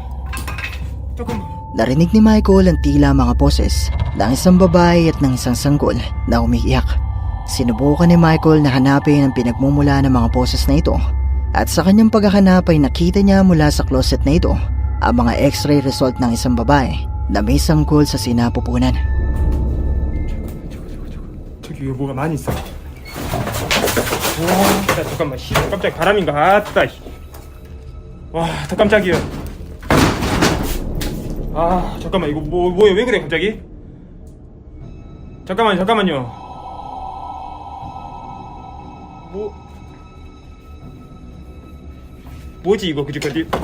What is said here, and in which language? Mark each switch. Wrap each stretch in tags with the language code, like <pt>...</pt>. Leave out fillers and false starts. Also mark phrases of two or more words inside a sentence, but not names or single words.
<tl>Narinig ni Michael ang tila mga boses ng isang babae at ng isang sanggol na umiiyak. Sinubukan ni Michael na hanapin ang pinagmumula ng mga boses na ito at sa kanyang paghahanap ay nakita niya mula sa closet na ito ang mga</tl> <en>x-ray result</en> <tl>ng isang babae na may sanggol sa sinapupunan.</tl> <ko>저기 왜 뭐가 많이 있어. 와, 잠깐만. 씨, 깜짝 바람인가? 아따. 와, 더 깜짝이야. 아, 잠깐만. 이거 뭐야? 왜 그래 갑자기? 잠깐만요. 뭐지 이거 그지까지?</ko>